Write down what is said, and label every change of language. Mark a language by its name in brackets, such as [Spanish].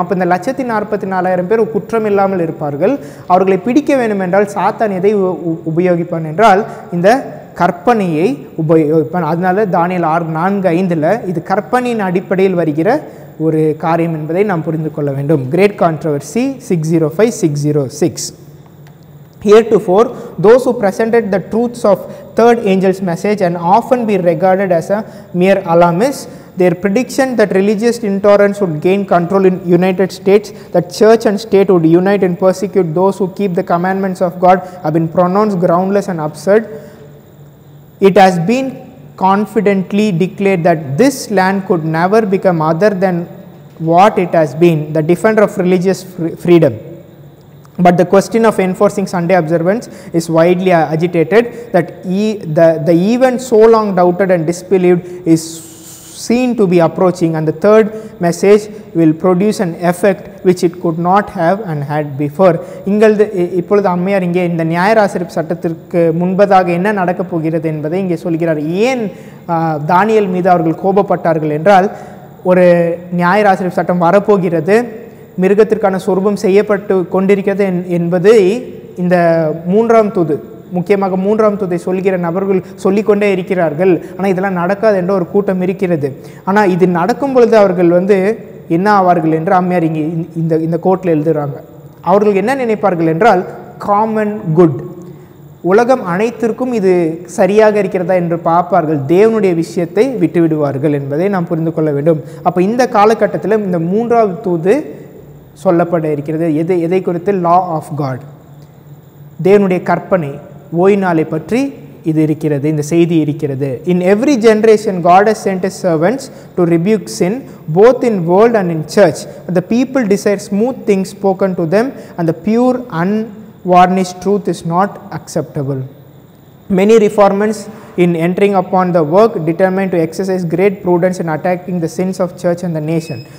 [Tamil] அப்போ இந்த 144,000 பேர் குற்றம் இல்லாமல் இருப்பார்கள். அவர்களை பிடிக்க வேண்டும் என்றால் சாத்தான் எதை உபயோகிப்பான் என்றால் இந்த கற்பனையை உபயோகிப்பான். அதனால தானியேல் 4:5 இது கற்பனையின் அடிப்படையில் வருகிற ஒரு காரியம் என்பதை நாம் புரிந்து கொள்ள வேண்டும். Great controversy 605-606. [English] Heretofore, those who presented the truths of third angel's message and often be regarded as a mere alarmists. Their prediction that religious intolerance would gain control in United States, that church and state would unite and persecute those who keep the commandments of God, have been pronounced groundless and absurd. It has been confidently declared that this land could never become other than what it has been, the defender of religious freedom. But the question of enforcing Sunday observance is widely agitated, that the event so long doubted and disbelieved is seen to be approaching, and the third message will produce an effect which it could not have and had before. [Tamil] இப்பொழுது அம்மையார் இங்கே இந்த நியாயராசரிப்பு சட்டத்திற்கு முன்பதாக என்ன நடக்கப் போகிறது என்பதை இங்கே சொல்கிறார். ஏன் தானியேல் மீது அவர்கள் கோபப்பட்டார்கள் என்றால், ஒரு நியாயராசரிப்பு சட்டம் வரப்போகிறது, மிருகத்திற்கான சொரூபம் செய்யப்பட்டு கொண்டிருக்கிறது என்பதை இந்த 3ஆம் தூது, முக்கியமாக 3ஆம் தூதை சொல்கிற நபர்கள் சொல்லிக்கொண்டே இருக்கிறார்கள். ஆனால் இதெல்லாம் நடக்காது என்ற ஒரு கூட்டம் இருக்கிறது. ஆனால் இது நடக்கும் பொழுது அவர்கள் என்ன ஆவார்கள் என்று அம்மையார் இங்கே இந்த கோர்ட்டில் எழுதுகிறாங்க. அவர்கள் என்ன நினைப்பார்கள் என்றால், [English] common good, [Tamil] உலகம் அனைத்திற்கும் இது சரியாக இருக்கிறதா என்று பார்ப்பார்கள், தேவனுடைய விஷயத்தை விட்டுவிடுவார்கள் என்பதை நாம் புரிந்து கொள்ள வேண்டும். அப்போ இந்த காலகட்டத்தில் இந்த 3ஆவது தூது சொல்லப்பட இருக்கிறது. எதை குறித்து? [English] law of God, [Tamil] தேவனுடைய கற்பனை, ஓய்வு நாளை பற்றி இது இருக்கிறது, இந்த செய்தி இருக்கிறது. [English] In every generation God has sent his servants to rebuke sin, both in world and in church. But the people desire smooth things spoken to them, and the pure unvarnished truth is not acceptable. Many reformers, in entering upon the work, determined to exercise great prudence in attacking the sins of church and the nation.